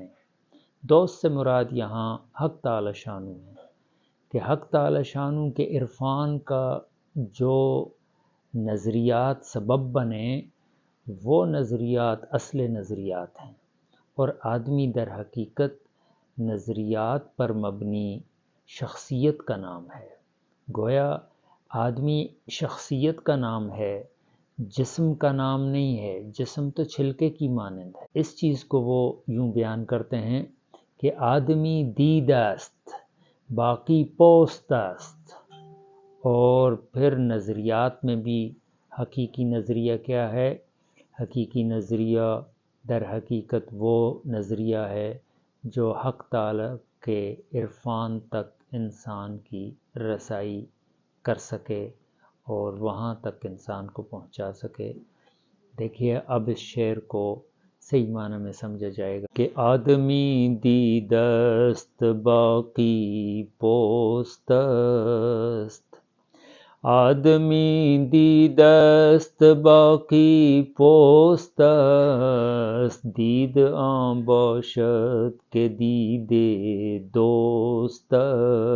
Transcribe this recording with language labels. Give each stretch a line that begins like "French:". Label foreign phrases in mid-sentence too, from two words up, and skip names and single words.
Urdu: دوست سے مراد یہاں حق تعالی شانو ہے، کہ حق تعالی شانو کے عرفان کا جو نظریات سبب بنے، وہ نظریات اصل نظریات ہیں، اور آدمی در حقیقت نظریات پر مبنی شخصیت کا نام ہے۔ گویا آدمی شخصیت کا نام ہے، جسم کا نام نہیں ہے۔ جسم تو چھلکے کی مانند ہے۔ اس چیز کو وہ یوں بیان کرتے ہیں کہ
Persian: آدمی دید است باقی پوست است،
Urdu: اور پھر نظریات میں بھی حقیقی نظریہ کیا ہے؟ حقیقی نظریہ در حقیقت وہ نظریہ ہے جو حق تعالی کے عرفان تک انسان کی رسائی کر سکے اور وہاں تک انسان کو پہنچا سکے۔ دیکھیے اب اس شعر کو صحیح معنی میں سمجھا جائے گا کہ
Persian: آدمی دید است باقی پوست است، آدمی دید است باقی پوست است، دید آن باشد که دید دوست